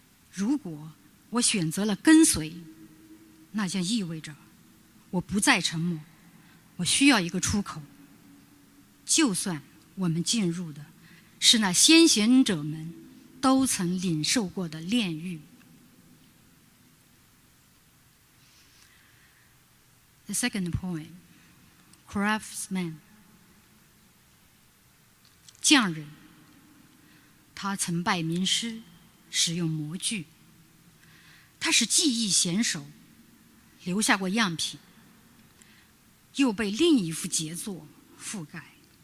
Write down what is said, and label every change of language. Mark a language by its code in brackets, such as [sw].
[zh] 如果我选择了跟随，那将意味着我不再沉默，我需要一个出口。就算我们进入的是那先贤者们都曾领受过的炼狱。 [en] The second poem, Craftsman. [zh] 匠人，他曾拜名师，使用模具。他是技艺娴熟，留下过样品，又被另一幅杰作覆盖。